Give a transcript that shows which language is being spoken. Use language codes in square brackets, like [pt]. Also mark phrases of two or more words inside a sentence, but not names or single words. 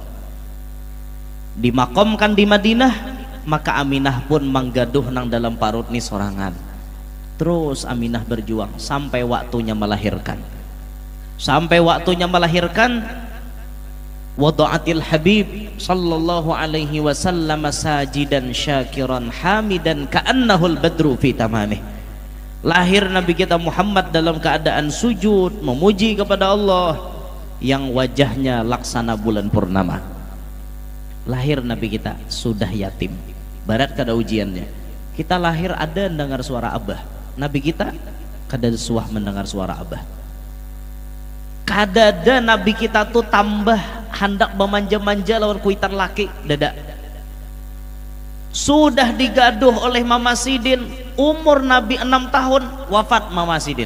[bjn] Dimakamkan di Madinah, maka Aminah pun manggaduh nang dalam parut ni sorangan. [id] Terus Aminah berjuang sampai waktunya melahirkan. Sampai waktunya melahirkan, [ar] وضعت الحبيب صلى الله عليه وسلم ساجدا شاكرا حامدا كأنه البدر في تمامه. [id] Lahir Nabi kita Muhammad dalam keadaan sujud memuji kepada Allah yang wajahnya laksana bulan purnama. Lahir Nabi kita sudah yatim. [bjn] Barat kada ujiannya. Kita lahir ada dengar suara abah. Nabi kita kada suah mendengar suara abah. Kada Nabi kita tuh tambah hendak memanja-manja lawan kuitan laki dada. Sudah digaduh oleh Mama Sidin, umur Nabi 6 tahun wafat Mama Sidin.